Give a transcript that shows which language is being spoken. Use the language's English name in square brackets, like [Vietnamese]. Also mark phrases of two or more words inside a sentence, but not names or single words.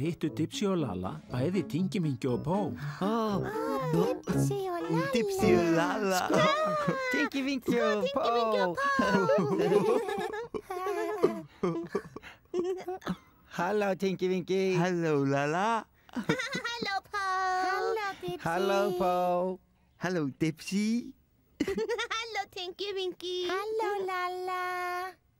[Icelandic] hittu Dipsy og Lalla bæði Tinky Winky og Pó. Dipsy og Lalla. Tinky Winky og Pó. [English] Hello, Tinky Winky. Hello, Lalla. Hello, Paul! Hello, Dipsy! Hello, Pó. Hello, Dipsy. Hello, Tinky Winky! Hello, Lalla!